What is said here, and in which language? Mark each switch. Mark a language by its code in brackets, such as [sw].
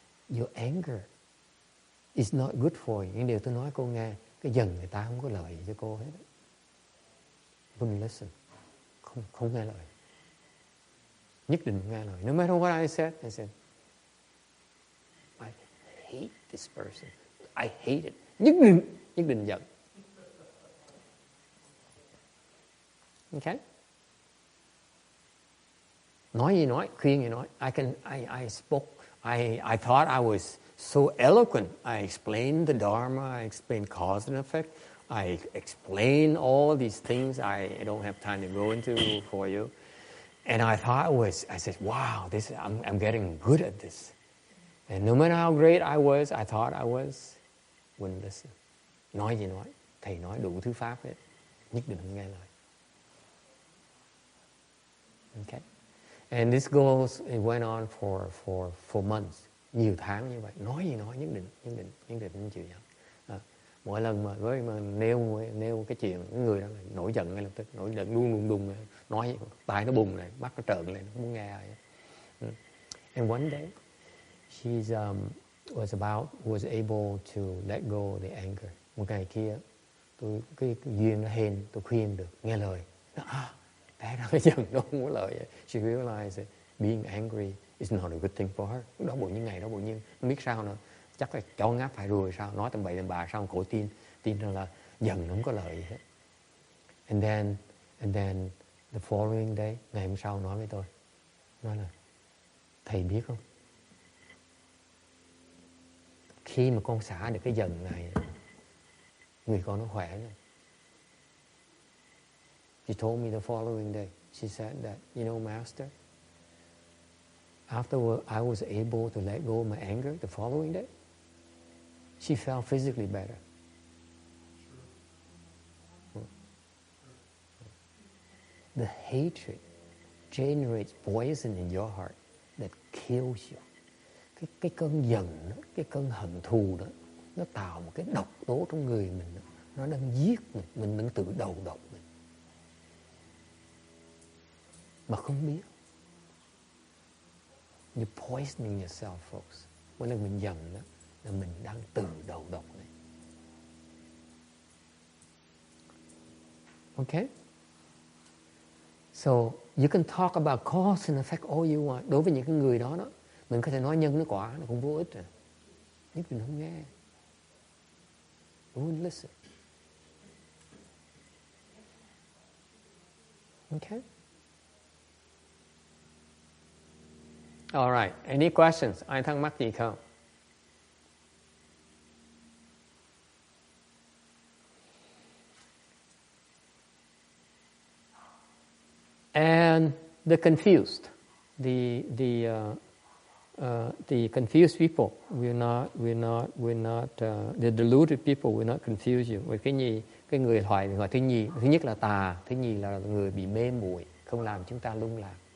[en] Your anger is not good for you. [vi] Những điều tôi nói cô nghe, cái giận người ta không có lợi cho cô hết. [en] Don't listen. [vi] Không nghe lời. Nhất định nghe lời. [en] No matter what I said, I hate this person. I hate it. [vi] Nhất định giận. [en] Okay? [vi] Nói gì nói, khuyên gì nói. [en] I spoke. I thought I was so eloquent. I explained the Dharma. I explained cause and effect. I explained all these things I don't have time to go into for you. And I thought I said, wow, I'm getting good at this. And no matter how great I was, I thought I was, wouldn't listen. [vi] Nói gì nói, thầy nói đủ thứ pháp hết, nhất định không nghe lời. [en] Okay. And this it went on for months, [vi] nhiều tháng như vậy. Nói gì nói, nhất định không chịu nhận. Mỗi lần mà nêu cái chuyện, cái người đó là nổi giận ngay lập tức, nổi giận đùng, nói tai nó bùng này, mắt nó trợn lên, không muốn nghe ai. [en] And one day, she was able to let go of the anger. [vi] Một ngày kia, cái duyên nó hên, tôi khuyên được, nghe lời. Té ra cái giận nó không có lợi. [en] She realized that being angry is not a good thing for her. [vi] Đó bộ nhiên ngày đó bộ nhiên không biết sao nữa, chắc là chó ngáp phải ruồi sao, nói tầm bậy tầm bạ sao cổ tin rằng là giận nó không có lợi gì hết. [en] And then the following day, [vi] ngày hôm sau nói với tôi, nói là thầy biết không, khi mà con xả được cái giận này, người con nó khỏe rồi. [en] She told me the following day. She said that, you know, Master, after I was able to let go of my anger the following day, she felt physically better. The hatred generates poison in your heart that kills you. [vi] Cái cơn giận đó, cái cơn hận thù đó, nó tạo một cái độc tố trong người mình đó. Nó đang giết mình đang tự đầu độc mình. Mà không biết. [en] You're poisoning yourself, folks. [vi] Mỗi lần mình giận đó, là mình đang tự đầu độc này. [en] Okay? So, you can talk about cause and effect all you want. [vi] Đối với những cái người đó, mình có thể nói nhân nó quả, nó cũng vô ích rồi. Nhưng mình không nghe. [en] We wouldn't listen. Okay? All right. Any questions? [vi] Ai thắc mắc gì không? [en] And the confused, the confused people, the deluded people will not confuse you. [vi] Với cái người hỏi thứ nhất là tà, thứ nhì là người bị mê muội, không làm chúng ta lung lạc.